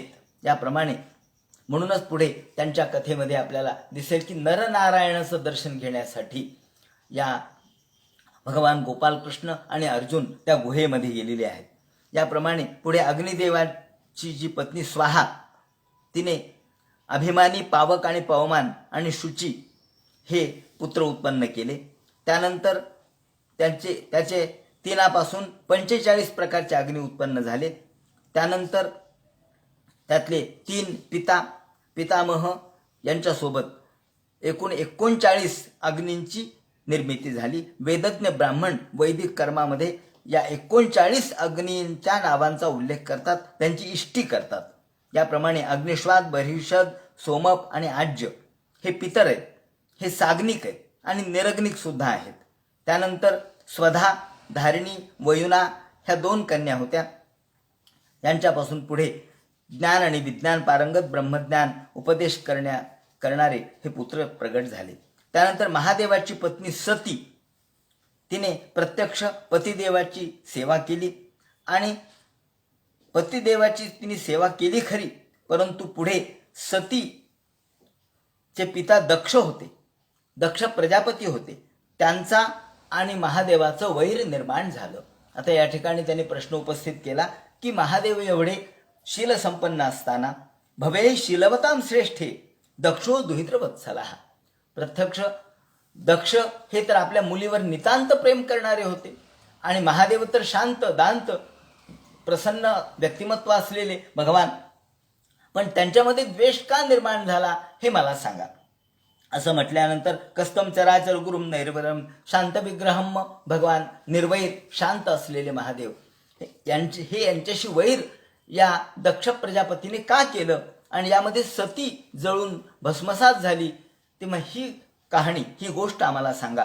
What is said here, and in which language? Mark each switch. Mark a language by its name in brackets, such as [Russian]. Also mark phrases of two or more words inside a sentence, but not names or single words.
[Marathi] याप्रमाणे म्हणूनच पुढे त्यांच्या कथेमध्ये आपल्याला दिसेल की नरनारायणाचं दर्शन घेण्यासाठी या भगवान गोपालकृष्ण आणि अर्जुन त्या गुहेमध्ये गेलेले आहेत. याप्रमाणे पुढे अग्निदेवाची जी पत्नी स्वाहा तिने अभिमानी, पावक आणि पवमान आणि शुची हे पुत्र उत्पन्न केले. त्यानंतर त्याचे तिनापासून 45 प्रकारचे अग्नी उत्पन्न झाले. त्यानंतर त्यातले 3 पितामह यांच्यासोबत एकूण 39 अग्नींची निर्मिती झाली. वेदज्ञ ब्राह्मण वैदिक कर्मामध्ये या 39 अग्नींच्या नावांचा उल्लेख करतात, त्यांची इष्टी करतात. याप्रमाणे अग्निश्वात, बर्हिषद, सोमप आणि आज्य हे पितर आहेत, हे साग्निक आहेत आणि निरग्निक सुद्धा आहेत. त्यानंतर स्वधा, धारिणी, वयुना ह्या 2 कन्या होत्या. यांच्यापासून पुढे ज्ञान आणि विज्ञान पारंगत ब्रह्मज्ञान उपदेश करणारे हे पुत्र प्रगट झाले. त्यानंतर महादेवाची पत्नी सती तिने प्रत्यक्ष पतिदेवाची सेवा केली आणि पतिदेवाची तिने सेवा केली खरी, परंतु पुढे सतीचे पिता दक्ष होते, दक्ष प्रजापती होते. त्यांचा आणि महादेवाचं वैर निर्माण झालं. आता या ठिकाणी त्यांनी प्रश्न उपस्थित केला की महादेव एवढे शीलसंपन्न असताना [Sanskrit] भवे शीलवतां श्रेष्ठे दक्षो दुहित्रवत्सला. [Marathi] प्रत्यक्ष दक्ष हे तर आपल्या मुलीवर नितांत प्रेम करणारे होते आणि महादेव तर शांत, दांत, प्रसन्न व्यक्तिमत्व असलेले भगवान, पण त्यांच्यामध्ये द्वेष का निर्माण झाला हे मला सांगा. असं म्हटल्यानंतर [Sanskrit] कस्तम चराचर गुरुम नैर्वरम शांत विग्रहम, [Marathi] भगवान निर्वैर शांत असलेले महादेव यांच्याशी वैर या दक्ष प्रजापतीने का केलं आणि यामध्ये सती जळून भस्मसात झाली, तेव्हा ही कहाणी, ही गोष्ट आम्हाला सांगा.